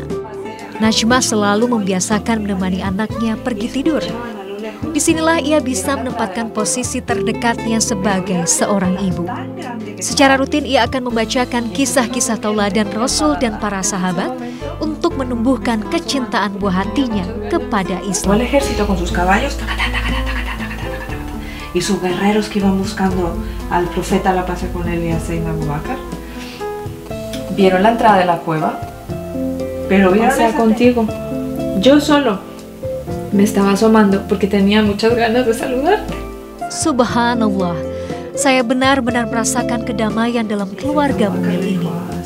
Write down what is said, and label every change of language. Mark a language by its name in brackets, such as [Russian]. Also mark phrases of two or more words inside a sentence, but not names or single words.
[Indonesian] Najma selalu membiasakan menemani anaknya pergi tidur. Disinilah ia bisa menempatkan posisi terdekatnya sebagai seorang ibu. Secara rutin ia akan membacakan kisah-kisah tauladan Rasul dan para sahabat untuk menumbuhkan kecintaan buah hatinya kepada Islam. [Spanish] El ejército con sus caballos y sus guerreros que iban buscando al profeta, la paz con él y a Sayyidina Abu Bakr. Vieron la entrada de la cueva. Pero vieron contigo. Yo solo me estaba asomando porque tenía muchas ganas de saludarte. [Indonesian] Subhanallah, saya benar-benar merasakan kedamaian dalam keluarga mungil ini.